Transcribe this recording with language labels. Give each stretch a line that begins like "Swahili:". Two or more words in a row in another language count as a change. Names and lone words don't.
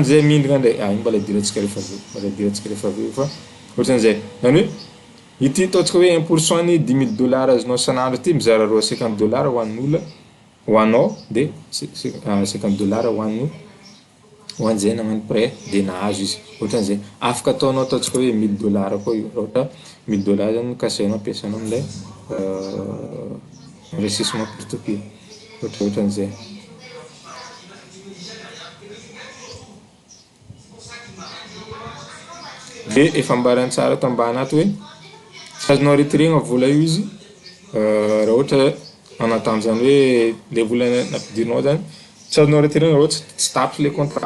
Malagasy: zay mindrina ndray iny mbola idirantsika rehefa avy eo fa ohatran'izay zany hoe ity ataontsika hoe 1% ny $10,000 azonao sanandro ty mizara roa $50 hoan'olona hoanao de $50 hoan'olona hoan'izay nagnano prêt de nahazo izy ohatran'izay afaka ataonao ataontsika hoe $1,000 koa io ohatra $1,000 zany kasainao ampiasainao amilay investissement peer-to-peer. Ohatran'izay. De efa ambarany tsara ato ambany ato hoe tsy azonao retirena vola io izy raha ohatra anatanjany hoe le vola nampidirinao zany tsy azonao retirena raha ohatra tsy tapitra le contrat.